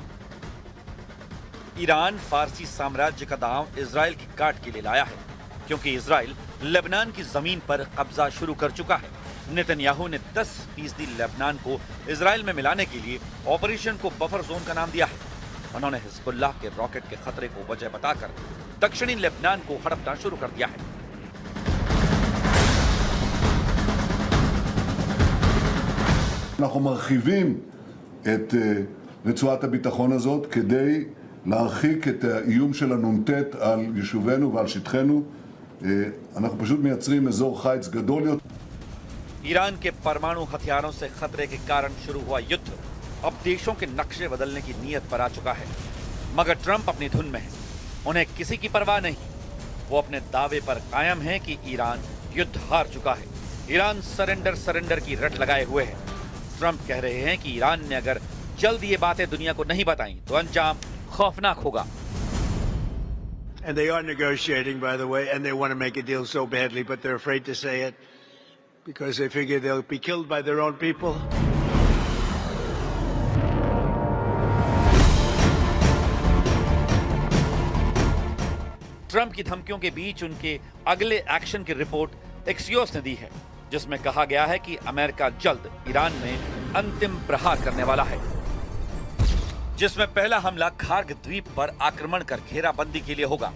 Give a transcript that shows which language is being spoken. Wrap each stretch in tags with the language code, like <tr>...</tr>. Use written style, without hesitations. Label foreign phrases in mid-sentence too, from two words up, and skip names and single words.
<hi>ईरान फारसी साम्राज्य का दांव इजराइल की काट के लिए लाया है, क्योंकि इजराइल लेबनान की जमीन पर कब्जा शुरू कर चुका है। नेतन्याहू ने 10% लेबनान को इजराइल में मिलाने के लिए ऑपरेशन को</hi> <en>buffer zone</en> <hi>का नाम दिया है। उन्होंने हिजबुल्लाह के रॉकेट के खतरे को वजह बताकर दक्षिणी लेबनान को हड़पना शुरू कर दिया है।</hi> <he>אנחנו מרחיבים את רצועת הביטחון הזאת כדי להרחיק את האיום של הנ"ט על יישובינו ועל שטחנו. אנחנו פשוט מייצרים אזור חיץ גדול יותר.</he> <hi>ईरान के परमाणु हथियारों से खतरे के कारण शुरू हुआ युद्ध अब देशों के नक्शे बदलने की नीयत पर आ चुका है। मगर ट्रंप अपनी धुन में है, उन्हें किसी की परवाह नहीं। वो अपने दावे पर कायम है कि ईरान युद्ध हार चुका है। ईरान सरेंडर की रट लगाए हुए है। ट्रंप कह रहे हैं कि ईरान ने अगर जल्द ये बातें दुनिया को नहीं बताई तो अंजाम खौफनाक होगा।</hi> <en>And they are negotiating, by the way, and they want to make a deal so badly, but they're afraid to say it because they figure they'll be killed by their own people.</en> <hi>ट्रंप की धमकियों के बीच उनके अगले एक्शन की रिपोर्ट एक्सियोस ने दी है, जिसमें कहा गया है कि अमेरिका जल्द ईरान में अंतिम प्रहार करने वाला है, जिसमें पहला हमला खार्ग द्वीप पर आक्रमण कर घेराबंदी के लिए होगा।</hi>